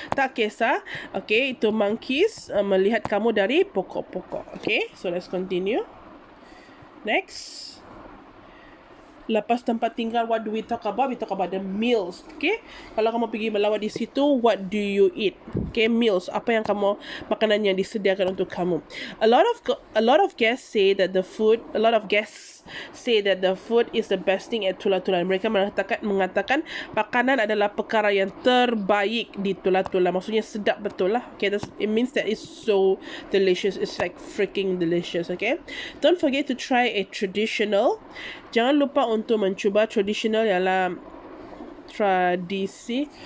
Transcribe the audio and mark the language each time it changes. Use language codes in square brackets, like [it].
[ms] Tak kisah, okay, itu monkeys melihat kamu dari pokok-pokok. [en] Okay, so let's continue. Next. [ms] Lepas tempat tinggal, [en] what do we talk about? We talk about the meals. Okay, [ms] kalau kamu pergi melawat di situ, [en] what do you eat? Okay, meals. [ms] Apa yang makanan yang disediakan untuk kamu? [en] A lot of guests say that the food is the best thing at Tula-Tula. [ms] Mereka mengatakan makanan adalah perkara yang terbaik di Tula-Tula. Maksudnya sedap betul lah. [en] Okay, it means that it's so delicious. It's like freaking delicious. Okay, don't forget to try a traditional. [ms] Jangan lupa untuk mencuba traditional, ialah tradisi.